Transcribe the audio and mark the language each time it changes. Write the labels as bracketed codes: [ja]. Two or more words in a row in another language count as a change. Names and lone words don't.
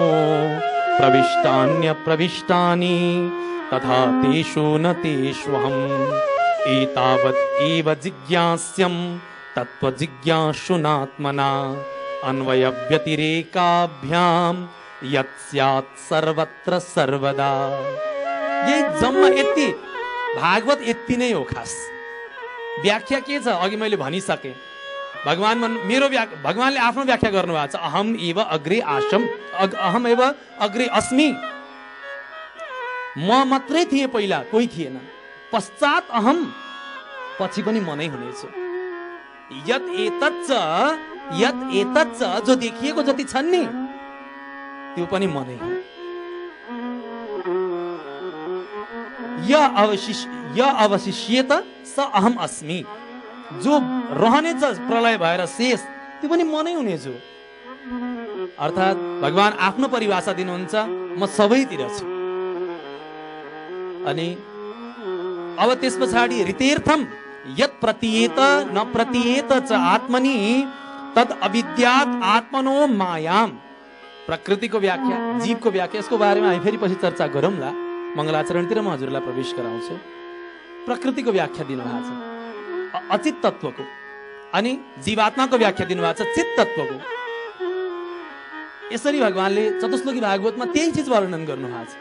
[sa] प्रविष्टान्यप्रविष्टानि तथा तेषु न तेष्वहम् एतावत् एव जिज्ञास्यम् तत्त्वजिज्ञासुनात्मना अन्वयव्यतिरेकाभ्याम् यत् स्यात् सर्वत्र सर्वदा। [ne] यही जम्मा यति भागवत यति नै हो खास। व्याख्या के छ अघि मैले भनिसके। भगवानले आफ्नो व्याख्या गर्नु भएको छ, [sa] अहम एव अग्रे आसम, अहम एव अग्रे अस्मि, [ne] म मात्रै थिएँ पहिला, कोही थिएन, [sa] पश्चात अहम, [ne] पछि पनि म नै हुनेछु। [sa] यत् एतच्च [ne] जो देखिएको जति छन् नि त्यो पनि म नै हो। [sa] य अवशिष्येत स अहम अस्मि, [ne] जो रहनेछ प्रलय भएर शेष त्यो पनि म नै हुनेछु। अर्थात् भगवान आफ्नो परिभाषा दिनुहुन्छ, म सबैतिर छु। अनि अब त्यस पछाडि [sa] ऋतेर्थम यत् प्रतीयेत न प्रतीयेत च आत्मनि तद् अविद्यात् आत्मनो मायाम। [ne] प्रकृतिको व्याख्या, जीवको व्याख्या, यसको बारेमा हामी फेरि पछि चर्चा गरौँला। मङ्गलाचरणतिर म हजुरलाई प्रवेश गराउँछु। प्रकृतिको व्याख्या दिनुभएको छ अचित तत्त्वको, अनि जीवात्माको व्याख्या दिनुभएको छ चित तत्त्वको। यसरी भगवानले चतुश्लोकी भागवतमा त्यही चिज वर्णन गर्नुभएको छ।